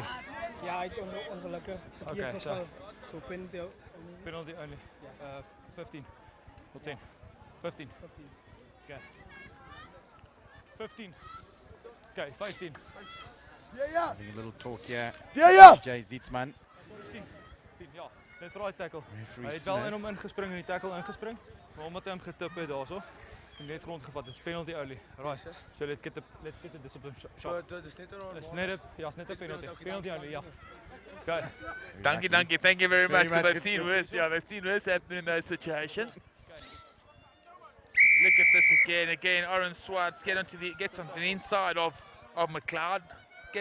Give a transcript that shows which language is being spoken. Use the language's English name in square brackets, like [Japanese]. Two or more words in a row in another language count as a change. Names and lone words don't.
[English] Yeah, I don't know. Okay, so penalty only. Penalty only. 15 or 10. 15. Okay. 15. Okay, 15. Having a little talk here. Jay Zietsman. [Afrikaans] 10, ja. Net vir daai tackle. Referee Hy het wel in hom ingespring en die tackle ingespring. Maar omdat hy hom getip het daarso, en net grond gevat. [English] Dis penalty only. Right. So let's get the discipline shot. [Afrikaans] So dit is net 'n [English] It's net a penalty. Penalty only, yeah. Okay. Thank you. Thank you very much, because I've seen worse. Yeah, I've seen worse happen in those situations. Look at this again. Aaron Swartz gets on the inside of McLeod.